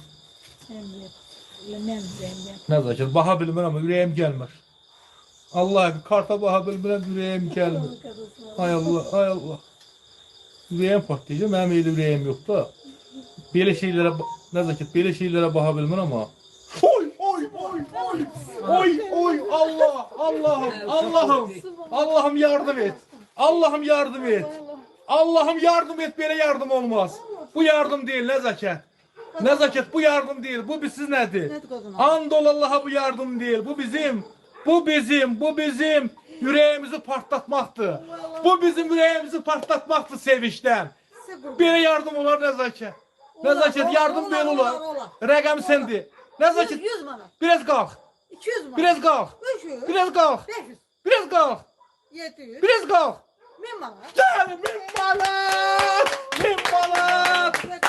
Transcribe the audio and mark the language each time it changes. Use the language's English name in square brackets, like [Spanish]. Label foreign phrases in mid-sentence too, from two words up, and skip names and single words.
[Azerbaijani] Nəzakət, baha bilmirəm ama ürəyim gəlmir. Allah karta baha bilmirəm, ürəyim gəlmir. Ay Allah, ay Allah. Ürəyim patlayacaq, mənim elə ürəyim yox da. Belə şeylərə, nəzakət, belə şeylərə baha bilmirəm ama. Oy, oy, oy, oy. Oy, oy, Allah, Allah'ım, Allah'ım. [Turkish] Allah'ım yardım et. Allah'ım yardım et. [Azerbaijani] Allah'ım yardım et, belə yardım olmaz. [Turkish] Bu yardım değil, [Azerbaijani] nəzakət. [Turkish] Nəzakət, bu yardım değil. [Azerbaijani] Bu siz nədir? [Turkish] Andol Allah'a bu yardım değil. Bu bizim yüreğimizi partlatmaktır. Bu bizim yüreğimizi partlatmaktır sevinçten. [Azerbaijani] Belə yardım olar nəzakət. Nəzakət, yardım belə olar. Rəqəm səndi. Nəzakət, 100 manat. biraz qalx. 200 manat. Biraz qalx. 300. Biraz qalx. 500. Biraz qalx. 700. Biraz qalx. 1000 manat. Gəl, 1000 manat. 1000 manat.